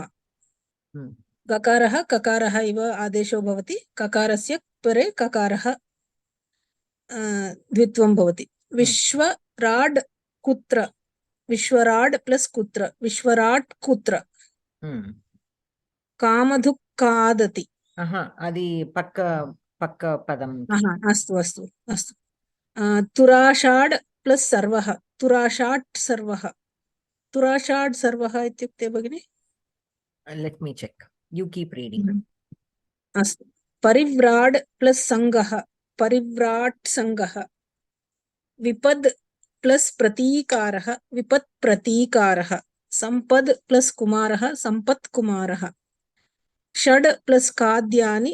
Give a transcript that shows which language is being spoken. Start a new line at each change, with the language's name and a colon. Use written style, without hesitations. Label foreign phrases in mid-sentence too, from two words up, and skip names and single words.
Sanskrit: गकारः ककारः इव आदेशो भवति. ककारस्य परे ककारः द्वित्वं भवति. विश्वराड् कुत्र. विश्वराड् प्लस कुत्र. विश्वराट् कुत्र. कामधुक् खादति.
Telugu: అది పక్క పదం.
Sanskrit: अस्तु अस्तु अस्तु. तुराषाड् प्लस सर्वः. तुराषाट् सर्वः. तुराषाड् सर्वः इत्युक्ते भगिनि.
English: let me check. you keep reading.
Sanskrit: अस्तु. परिव्राड् प्लस संगः. परिव्राट् संगः. विपद् प्लस प्रतीकारः. विपत् प्रतीकारः. संपद् प्लस कुमारः. संपत् कुमारः. षड् प्लस खाद्यानि.